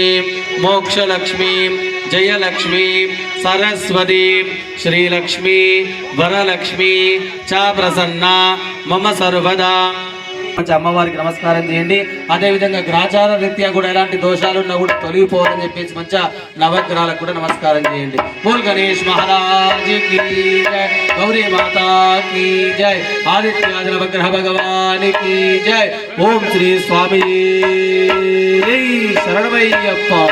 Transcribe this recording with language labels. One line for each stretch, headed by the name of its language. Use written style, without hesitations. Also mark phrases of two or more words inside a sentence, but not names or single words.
Sanskrit: मोक्षलक्ष्मी जयलक्ष्मी सरस्वती श्रीलक्ष्मी वरलक्ष्मी च प्रसन्ना मम सर्वदा
Telugu: అమ్మవారికి నమస్కారం చేయండి. అదే విధంగా గ్రాచార రీత్యా కూడా ఎలాంటి దోషాలు ఉన్నా కూడా తొలగిపోవాలని చెప్పేసి మంచిగా నవగ్రహాలకు కూడా నమస్కారం చేయండి.
Hindi: बोल गणेश महाराज की जय, गौरी माता की जय, आदित्याज नवग्रह भगवान की जय.
Sanskrit: ओम श्री स्वामी शरणमయ్యప్ప.